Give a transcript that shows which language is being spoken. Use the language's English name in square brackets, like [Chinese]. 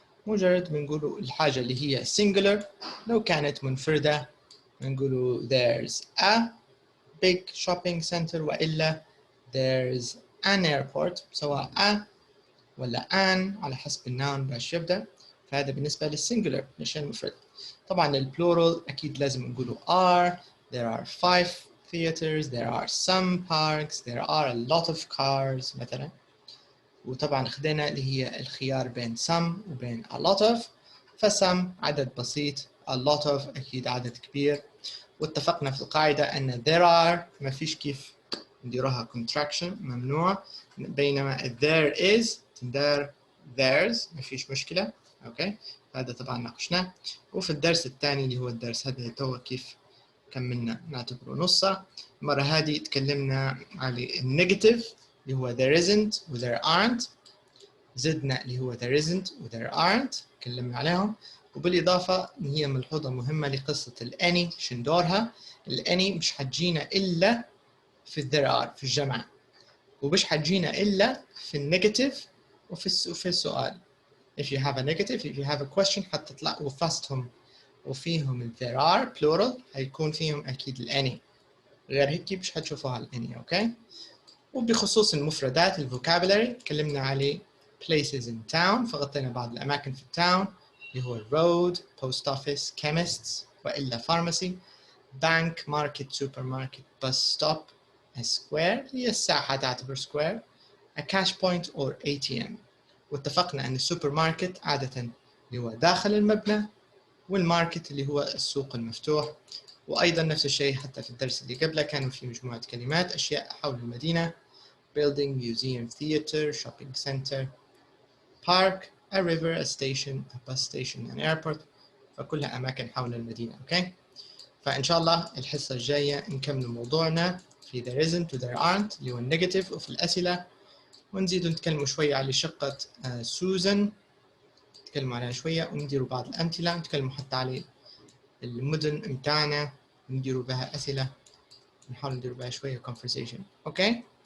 [Arabic] مجرد بنقولوا الحاجة اللي هي singular لو كانت منفردة بنقولوا [English] there's a big shopping center [Arabic] وإلا [English] there's an airport [Arabic] سواء a ولا an على حسب النون باش يبدأ. فهذا بالنسبة للسنجولر الأشياء المفردة. طبعا البلورال أكيد لازم نقولوا are. [English] There are 5 theaters. There are some parks. There are a lot of cars [Arabic] مثلا. وطبعا خدينا اللي هي الخيار بين some وبين a lot of. فsome عدد بسيط. A lot of أكيد عدد كبير. واتفقنا في القاعدة أن [English] there are [Arabic] ما فيش كيف نديروها contraction ممنوع. بينما [English] there is [Arabic] تندار there's ما فيش مشكلة. أوكي هذا طبعا ناقشناه. وفي الدرس الثاني اللي هو الدرس هذا تو كيف كملنا نعتبره نصه. المرة هذه تكلمنا على النيجاتيف اللي هو [English] there isn't [Arabic] و [English] there aren't. [Arabic] زدنا اللي هو [English] there isn't [Arabic] و [English] there aren't [Arabic] تكلمنا عليهم. وبالإضافة هي ملحوظة مهمة لقصة الأني شن دورها. الأني مش حتجينا إلا في [English] there are [Arabic] في الجمع ومش حتجينا إلا في النيجاتيف وفي السؤال. [English] If you have a negative, if you have a question [Arabic] حتطلع وفاستهم وفيهم ال [English] there are plural [Arabic] هيكون فيهم أكيد الأني. غير هيك مش حتشوفوها الأني. أوكي. وبخصوص المفردات الفوكابولاري تكلمنا عليه [English] places in town [Arabic] فغطينا بعض الأماكن في التاون اللي هو [English] road, post office, chemists وإلا pharmacy, bank, market, supermarket, bus stop, a square [Arabic] هي الساحة تعتبر [English] square, a cash point or ATM. [Arabic] واتفقنا أن السوبر ماركت عادة اللي هو داخل المبنى والماركت اللي هو السوق المفتوح. وأيضا نفس الشيء حتى في الدرس اللي قبله كانوا في مجموعة كلمات أشياء حول المدينة [English] building, museum, theater, shopping center, park, a river, a station, a bus station, an airport. [Arabic] فكلها أماكن حول المدينة. أوكي. فإن شاء الله الحصة الجاية نكمل موضوعنا في [English] there isn't [Arabic] و [English] there aren't [Arabic] اللي هو النيجاتيف وفي الأسئلة. ونزيد نتكلم شوية على شقة سوزان نتكلم عليها شوية ونديروا بعض الأمثلة. نتكلم حتى على المدن متاعنا نديروا بها أسئلة نحاول نديروا بها شوية conversation. أوكي.